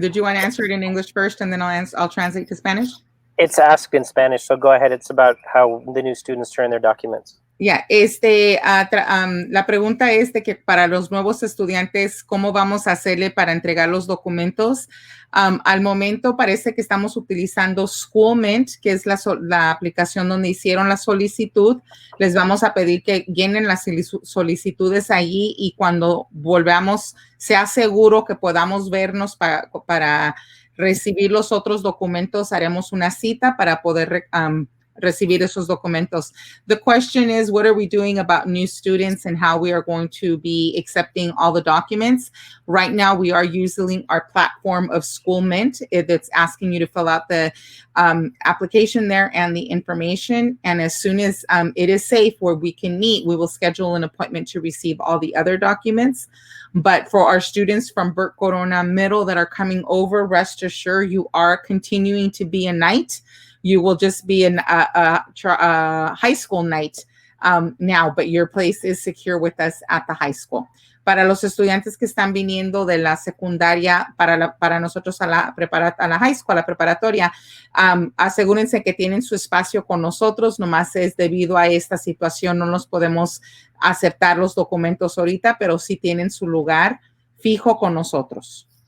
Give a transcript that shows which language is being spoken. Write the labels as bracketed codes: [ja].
[en] Did you want to answer it in English first, and then I'll translate to Spanish? It's asked in Spanish, so go ahead. It's about how the new students turn their documents. [es] Ya, la pregunta es de que para los nuevos estudiantes, ¿cómo vamos a hacerle para entregar los documentos? Al momento parece que estamos utilizando Schoolment, que es la aplicación donde hicieron la solicitud. Les vamos a pedir que llenen las solicitudes allí y cuando volvamos, sea seguro que podamos vernos para recibir los otros documentos, haremos una cita para poder recibir esos documentos. [en] The question is, what are we doing about new students and how we are going to be accepting all the documents? Right now, we are using our platform of Schoolment. It's asking you to fill out the application there and the information. And as soon as it is safe where we can meet, we will schedule an appointment to receive all the other documents. But for our students from Burt Corona Middle that are coming over, rest assured you are continuing to be a Knight. You will just be in a high school Knight now, but your place is secure with us at the high school. [es] Para los estudiantes que están viniendo de la secundaria para nosotros a la high school, a la preparatoria, asegúrense que tienen su espacio con nosotros. Nomás es debido a esta situación, no nos podemos aceptar los documentos ahorita, pero sí tienen su lugar fijo con nosotros.